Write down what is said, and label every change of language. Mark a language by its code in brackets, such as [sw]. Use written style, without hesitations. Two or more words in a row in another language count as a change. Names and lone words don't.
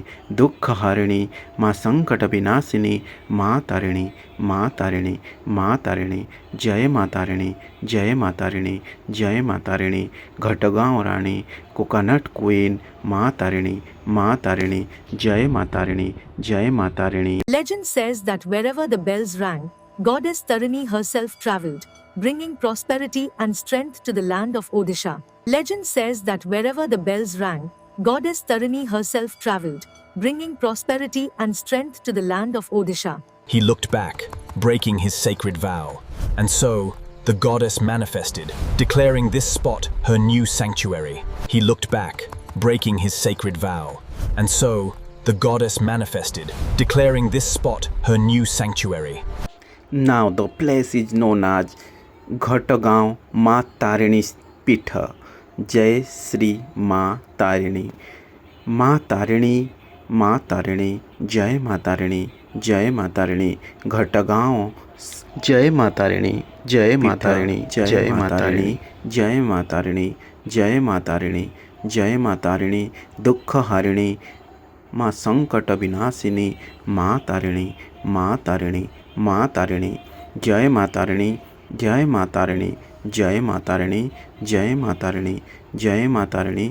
[hi] दुख हारिणी माँ संकट विनाशिनी, माँ तारिणी, माँ तारिणी, माँ तारिणी, जय माता रानी, जय माता रानी, जय माता रानी। घटगांव रानी, [en] coconut queen, [hi] माँ तारिणी, माँ तारिणी, जय माता रानी, जय माता रानी। [en] Legend says that wherever the bells rang, goddess Tarini herself traveled, bringing prosperity and strength to the land of Odisha. Legend says that wherever the bells rang, goddess Tarini herself traveled, bringing prosperity and strength to the land of Odisha. He looked back, breaking his sacred vow. And so, the goddess manifested, declaring this spot her new sanctuary. He looked back, breaking his sacred vow. And so, the goddess manifested, declaring this spot her new sanctuary. Now the place is known as Ghatagaon Ma Tarini's Pitha. [hi] जय श्री माँ तारिणी. माँ तारिणी, माँ तारिणी, जय माँ तारिणी, जय माँ तारिणी. Ghatagaon जय माता रानी, जय माता रानी, जय माता रानी, जय माता रानी, जय माता रानी, जय माता रानी। दुख हारिणी माँ संकट विनाशिनी, माँ तारिणी, माँ तारिणी, माँ तारिणी। जय माता रानी, जय माता रानी, जय माता रानी, जय माता रानी, जय माता रानी।